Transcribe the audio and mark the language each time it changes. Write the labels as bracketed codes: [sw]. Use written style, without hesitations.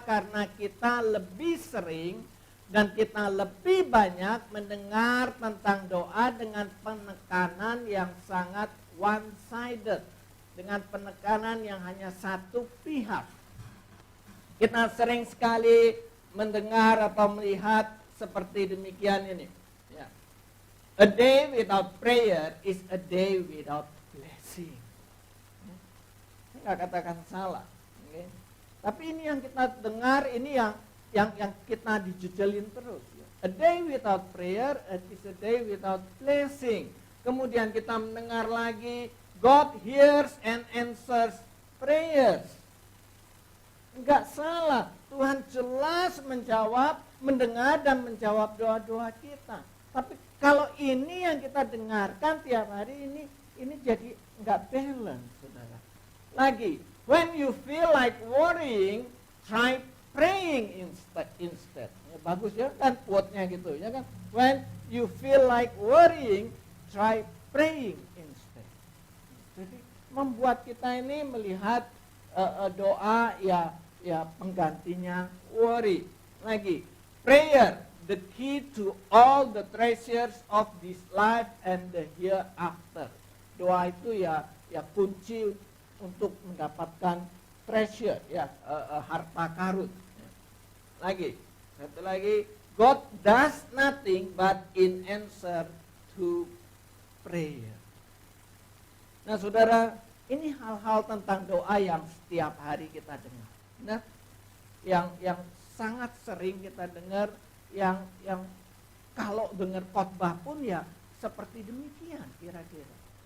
[id] Karena kita lebih sering dan kita lebih banyak mendengar tentang doa dengan penekanan yang sangat one-sided, dengan penekanan yang hanya satu pihak. Kita sering sekali mendengar atau melihat seperti demikian ini. Ya. [en] A day without prayer is a day without blessing. [id] Saya nggak katakan salah. Okay? Tapi ini yang kita dengar, ini yang kita dijujelin terus. Ya. [en] A day without prayer is a day without blessing. [id] Kemudian kita mendengar lagi, [en] God hears and answers prayers. [id] Enggak salah, Tuhan jelas mendengar dan menjawab doa-doa kita. Tapi kalau ini yang kita dengarkan tiap hari ini jadi enggak balance, saudara. [en] Lagi, when you feel like worrying, try praying instead. [id] Ya, bagus ya kan quote-nya gitu ya kan. [en] When you feel like worrying, try praying instead. [id] Jadi membuat kita ini melihat doa ya penggantinya worry. [en] Lagi, prayer the key to all the treasures of this life and the hereafter. [id] Doa itu ya kunci untuk mendapatkan treasure, harta karun. [en] Lagi, satu lagi, God does nothing but in answer to prayer. [id] Nah saudara, ini hal-hal tentang doa yang setiap hari kita dengar. Nah, yang sangat sering kita dengar, yang kalau dengar khotbah pun ya seperti demikian kira-kira.